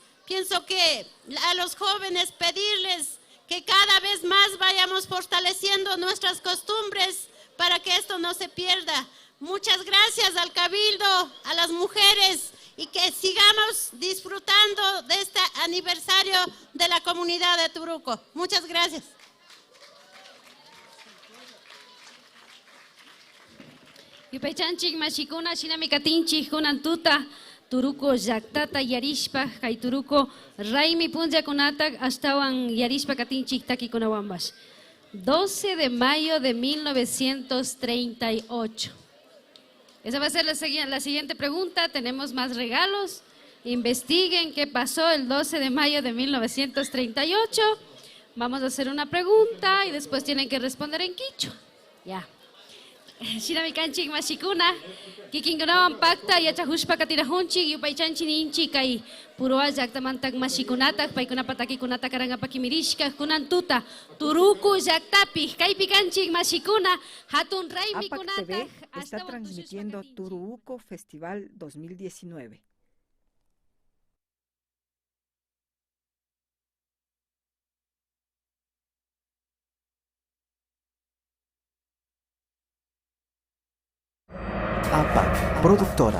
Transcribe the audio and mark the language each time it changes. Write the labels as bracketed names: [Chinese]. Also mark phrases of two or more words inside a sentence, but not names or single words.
[Spanish] Pienso que a los jóvenes pedirles que cada vez más vayamos fortaleciendo nuestras costumbres para que esto no se pierda. Muchas gracias al Cabildo, a las mujeres, y que sigamos disfrutando de este aniversario de la comunidad de Turuco. Muchas gracias. [Quechua] Yupaychanchik mashikuna shinamikatinchik kunantuta Turuco llaktata yarishpa kay Turuco raymi punllakunata ashtawan yarishpa katinchik takikunawanbash. [Spanish] 12 de mayo de 1938. Esa va a ser la siguiente pregunta. Tenemos más regalos. investiguen qué pasó el 12 de mayo de 1938. Vamos a hacer una pregunta y después tienen que responder en quichua. Ya. [Quechua] Shinami kanchik mashikuna, kikinkunawan pakta yachahushpa katirajunchik yupaychanchin kay purua llaqtamantak mashikunatak paykunapa takikunata karanqa pakimirishka kunan tuta turuku llaqtapi kaypi kanchik mashikuna hatun raymikunata. [Spanish] APAC TV está transmitiendo Turuuco Festival 2019. APAC, productora.